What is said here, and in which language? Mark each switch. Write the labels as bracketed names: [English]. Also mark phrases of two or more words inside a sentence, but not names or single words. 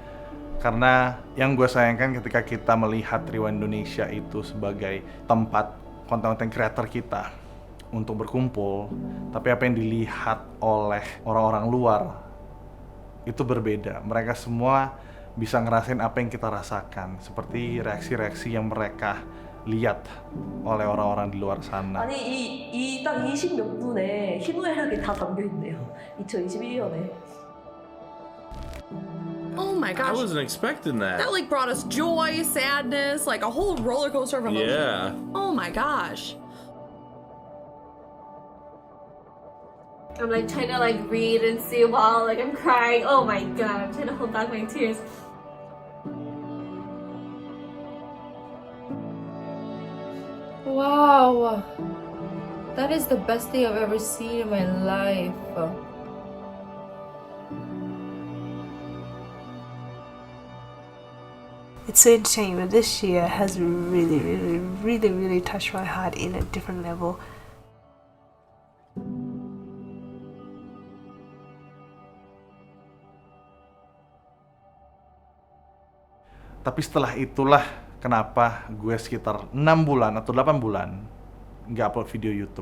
[Indonesian] Karena yang gue sayangkan ketika kita melihat Rewind Indonesia itu sebagai tempat konten-konten kreator kita untuk berkumpul, tapi apa yang dilihat oleh orang-orang luar itu berbeda. Mereka semua bisa ngerasain apa yang kita rasakan, seperti reaksi-reaksi yang mereka lihat oleh orang-orang di luar sana. [Korean] 아니 이 딱 20 몇 분에 희노애락이 다 담겨 있네요. 2021년에. [English] Oh my I gosh. wasn't expecting that. That like brought us joy, sadness, like a whole roller coaster of emotion. Yeah. Oh my gosh. I'm like trying to like read and see while like I'm crying. Oh my god, I'm trying to hold back my tears. Wow, that is the best thing I've ever seen in my life. it's so insane, but this year has really touched my heart in a different level. [Indonesian] Tapi setelah itulah kenapa gue sekitar 6 bulan atau 8 bulan nggak upload video YouTube.